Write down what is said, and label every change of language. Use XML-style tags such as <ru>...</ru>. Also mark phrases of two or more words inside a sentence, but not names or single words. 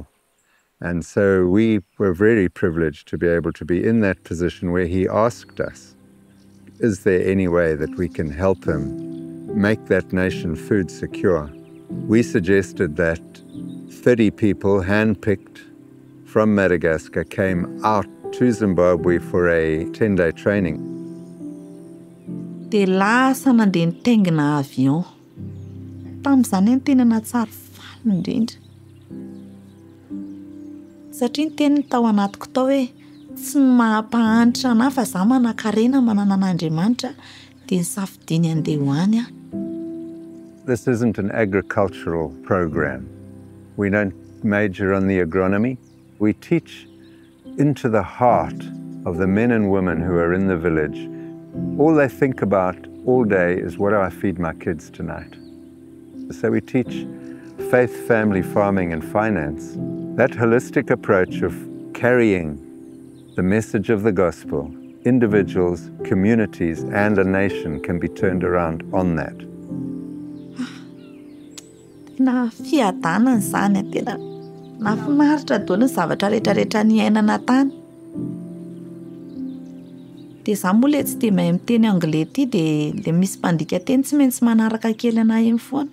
<en>And so we were very privileged to be able to be in that position where he asked us, is there any way that we can help him make that nation food secure? We suggested that 30 people handpicked from Madagascar came out to Zimbabwe for a 10-day training.</en> <mg>Dia lasa nandeha nitaingina avion. Tamin'izany ny tena nahatsara faly indrindra. Satria ny teniny tao anatiko tao hoe tsy mampahantra anahy fa izaho manan-karena manana an'Andriamanitra dia nisafidiany andeha ho any.</mg> <en>This isn't an agricultural program. We don't major on the agronomy. We teach into the heart of the men and women who are in the village. All they think about all day is, what do I feed my kids tonight? So we teach faith, family, farming and finance. That holistic approach of carrying the message of the gospel, individuals, communities and a nation can be turned around on that.</en> <mg>Na fiadanana izany tena nafinaritra daholo ny zavatra rehetrarehetra niainana tany. Dia izaho moa ilay tsy dia mahay miteny anglais ity dia ilay misy mpandika teny tsy maintsy manaraka kely anahy eny foana.</mg>